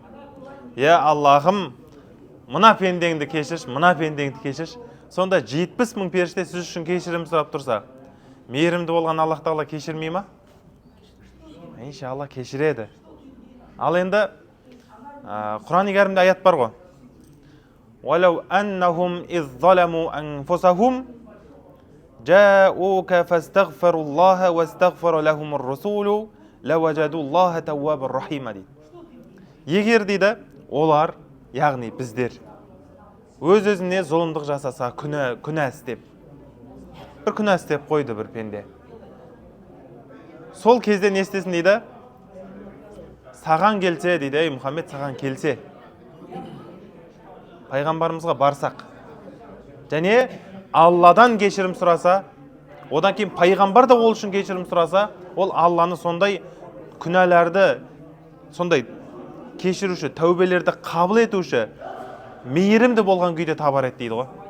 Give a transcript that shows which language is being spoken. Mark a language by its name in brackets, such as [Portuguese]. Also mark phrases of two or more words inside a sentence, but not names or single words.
[Kazakh] Я Аллахым, мына пендеңді кешірші, Сонда 70 мың періште сіз үшін кешірім сұрап тұрса, мейірімді болған Аллах тағала кешірмей ма? Иншалла кешіреді. Ал енді Құран-ы Кәрімде аят бар ғой. [Arabic] وَلَوْ أَنَّهُمْ إِذْ ظَلَمُوا أَنفُسَهُمْ جَاءُوكَ فَاسْتَغْفَرُوا اللَّهَ وَاسْتَغْفَرَ لَهُمُ الرَّسُولُ لَوَجَدُوا اللَّهَ تَوَّابًا رَحِيمًا дейді. [Kazakh] Егер дейді, олар, яғни біздер, өз-өзіне зұлымдық жасаса, күнә істеп, бір күнә істеп қойды бір пенде. Сол кезде не істесін дейді? Саған келсе дейді, ей Мұхаммед, саған келсе, пайғамбарымызға барсақ, және Алладан кешірім сұраса, одан кейін пайғамбар да ол үшін кешірім сұраса, ол Алланы сондай күнәларды, сондай кешіруші, тәубелерді қабыл етуші, мейірімді болған күйде табар еді дейді ғой.